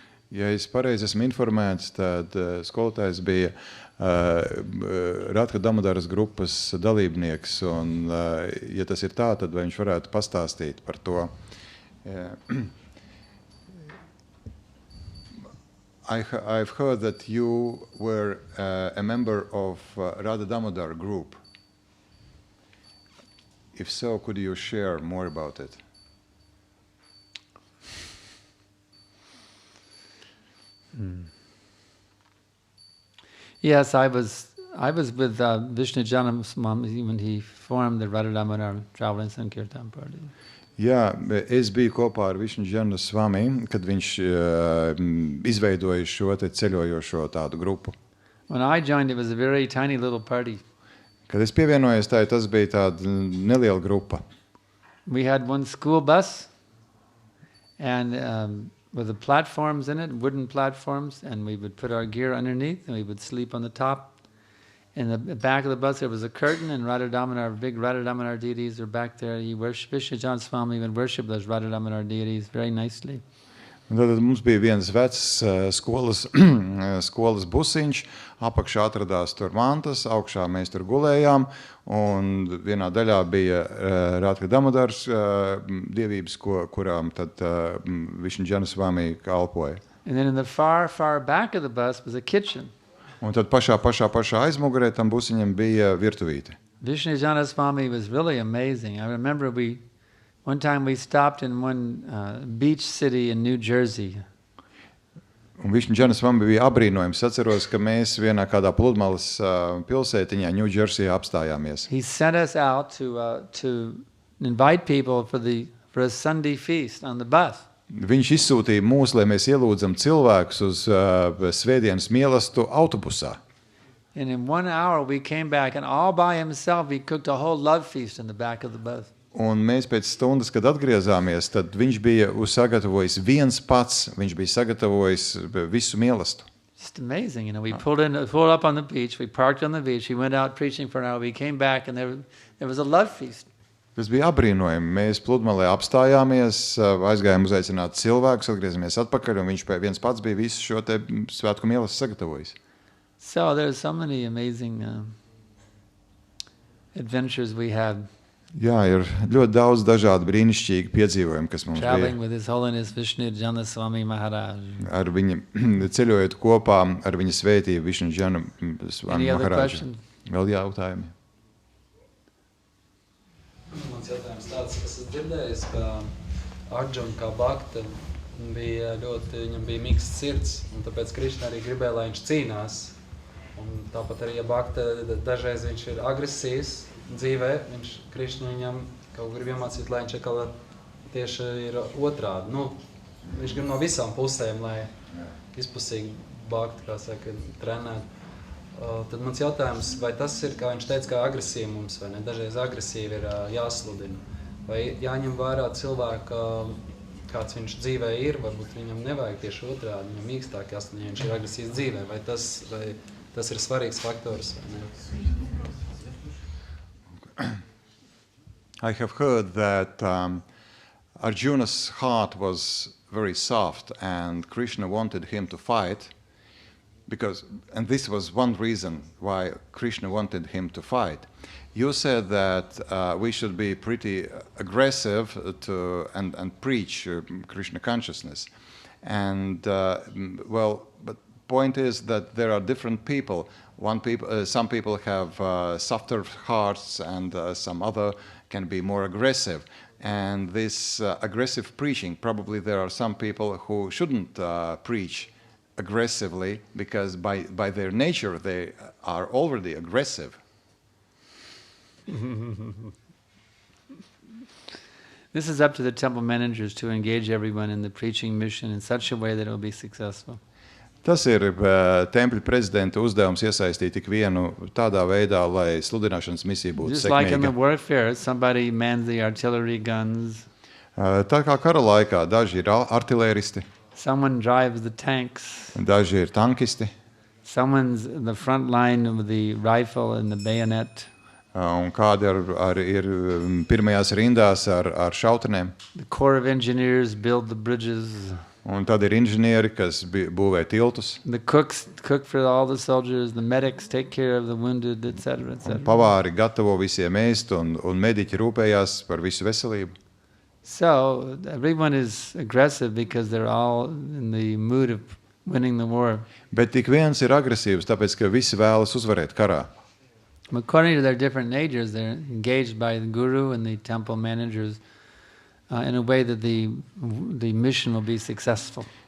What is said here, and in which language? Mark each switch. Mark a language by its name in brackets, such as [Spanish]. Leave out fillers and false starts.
[Latvian] Ja es pareizi esmu informēts, tad skolotājs bija Radha Damodaras grupas dalībnieks, un ja tas ir tā, tad vai viņš varētu pastāstīt par to. [English] I've heard that you were a member of Radha Damodar group. If so, could you share more about it? Yes, I was I was with Vishnu Janam when he formed the Radha Damodar Traveling Sankirtan Party. [Latvian] Jā, es biju kopā ar Višņu Džanu Svami, kad viņš izveidoja šo te ceļojošo tādu grupu. [English] When I joined, it was a very tiny little party. [Latvian] Kad es pievienojos tai, tas bija tāda neliela grupa. [English] We had one school bus, and with the platforms in it, wooden platforms, and we would put our gear underneath, and we would sleep on the top. In the back of the bus, there was a curtain, and Radha Damodar, big Radha Damodar deities were back there. He worshipped, Vishnu Jan Swami would worship those Radha Damodar deities very nicely. [Latvian] Un tad mums bija viens vecs skolas busiņš, apakšā atradās tur mantas, augšā mēs tur gulējām, un vienā daļā bija Radha Damodars dievības, kurām tad Višņu Džana Svami kalpoja. [English] And then in the far, far back of the bus was a kitchen. [Latvian] Un tad pašā aizmugurē tam busiņam bija virtuvīte. [English] Vishnu Jana Swami was really amazing. I remember one time we stopped in one beach city in New Jersey. [Latvian] Un Višņu Džana Svami bija abrīnojums. Atceros, ka mēs vienā kādā pludmales pilsētiņā New Jersey apstājāmies. [English] He sent us out to invite people for a Sunday feast on the bus. [Latvian] Viņš izsūtīja mūs, lai mēs ielūdzam cilvēkus uz svētdienas mielastu autobusā. [English] And in 1 hour we came back, and all by himself he cooked a whole love feast in the back of the bus. [Latvian] Un mēs pēc stundas, kad atgriezāmies, tad viņš bija sagatavojis viens pats, viņš bija sagatavojis visu mielastu. [English] Just amazing, we pulled up on the beach, we parked on the beach, he went out preaching for an hour, we came back, and there was a love feast. [Latvian] Tas bija abrīnojami. Mēs pludmalē apstājāmies, aizgājām uzaicināt cilvēkus, atgriezamies atpakaļ, un viņš viens pats bija visu šo te svētku mielastu sagatavojis. [English] So there's so many amazing adventures we had. [Latvian] Jā, ir ļoti daudz dažādu brīnišķīgu piedzīvojumu, kas mums [English] Traveling [Latvian] bija. [English] with His Holiness Vishnu Jana Swami Maharaj. [Latvian] Ar viņu ceļojot kopā ar viņa svētību Višņu Džanu Svami [English] Any other [Latvian] Maharāžu. [English] questions? [Latvian] Vēl jautājumi? Mans jautājums tāds, es esmu dzirdējis, ka Arjuna kā bakta viņam bija miksts sirds, un tāpēc Krišna arī gribēja, lai viņš cīnās. Un tāpat arī, ja bakta dažreiz viņš ir agresīvs dzīvē, Krišna viņam kaut grib iemācīt, lai viņš tieši ir otrādi. Viņš grib no visām pusēm, lai izpusīgi bakta, kā saka, trenēt. Tad mans jautājums, vai tas ir, kā viņš teica, kā agresīvi mums, vai ne? Dažreiz agresīvi ir jāsludina. Vai jāņem vērā cilvēka, kāds viņš dzīvē ir, varbūt viņam nevajag tieši otrādi, viņam mīkstāk jāsludina, ja viņš ir agresīvs dzīvē, vai tas ir svarīgs faktors, vai ne? [English] I have heard that Arjuna's heart was very soft and Krishna wanted him to fight. And this was one reason why Krishna wanted him to fight. You said that we should be pretty aggressive and preach Krishna consciousness. And but point is that there are different people. Some people have softer hearts, and some other can be more aggressive. And this aggressive preaching, probably there are some people who shouldn't preach aggressively, because by their nature they are already aggressive. This is up to the temple managers to engage everyone in the preaching mission in such a way that it will be successful. [Latvian] Tas ir tempļa prezidenta uzdevums iesaistīt tik vienu tādā veidā, lai sludināšanas misija būtu [English] Just [Latvian] sekmīga. [English] like in the warfare, somebody mans the artillery guns. [Latvian] Tā kā kara laikā daži ir artilēristi, [English] Someone drives the tanks. [Latvian] daži ir tankisti, [English] Someone's in the front line with the rifle and the bayonet. [Latvian] un kādi ir pirmajās rindās ar šautenēm. [English] The Corps of Engineers build the bridges. [Latvian] Un tad ir inženieri, kas būvē tiltus, [English] The cooks cook for all the soldiers. The medics take care of the wounded, etc., [Latvian] un [English] etc. [Latvian] pavāri gatavo visiem ēst, un mediķi rūpējās par visu veselību. [English] So everyone is aggressive because they're all in the mood of winning the war. [Latvian] Bet tik viens ir agresīvs, tāpēc, ka visi vēlas uzvarēt karā. [English] According to their different natures, they're engaged by the guru and the temple managers in a way that the mission will be successful.